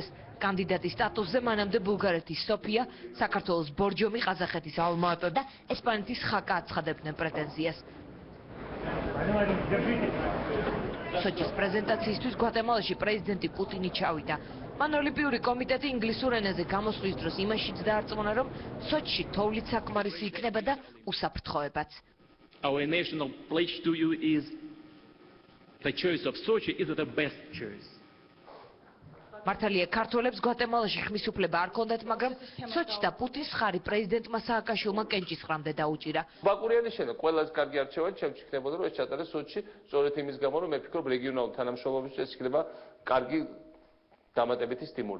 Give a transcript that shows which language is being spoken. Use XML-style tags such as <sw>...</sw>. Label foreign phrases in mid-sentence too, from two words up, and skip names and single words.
<ka>კანდიდატის სტატუსზე მანამდე ბულგარეთის სოფია, საქართველოს ბორჯომი, ყაზახეთის ალმა-ატა და ესპანეთის ხაკა აცხადებდნენ პრეტენზიას. სოჭის პრეზენტაციისთვის გვატემალაში პრეზიდენტი პუტინი ჩავიდა. მან ოლიმპიური კომიტეტი ინგლისურ ენაზე გამოსვლის დროს იმაშიც დაარწმუნა, რომ სოჭში თოვლით საკმარისი იქნება და უსაფრთხოებაც.</ka> <en>Our national pledge to you is the choice of Sochi is the best choice.</en> <ka>მართალია ქართველებს გვატემალაში ხმის უფლება არ ჰქონდათ, მაგრამ სოჭს და პუტინს ხარი პრეზიდენტმა სააკაშვილმა კენჭისყრამდე დაუჭირა. ბაკურიანის შემდეგ ყველაზე კარგი არჩევანი ჩემთვის იქნებოდა, რომ ეს ჩატარდეს სოჭში, სწორედ იმის გამო, რომ მე ფიქრობ რეგიონალურ თანამშრომლობისთვის ეს იქნება კარგი დამატებითი სტიმული.</ka>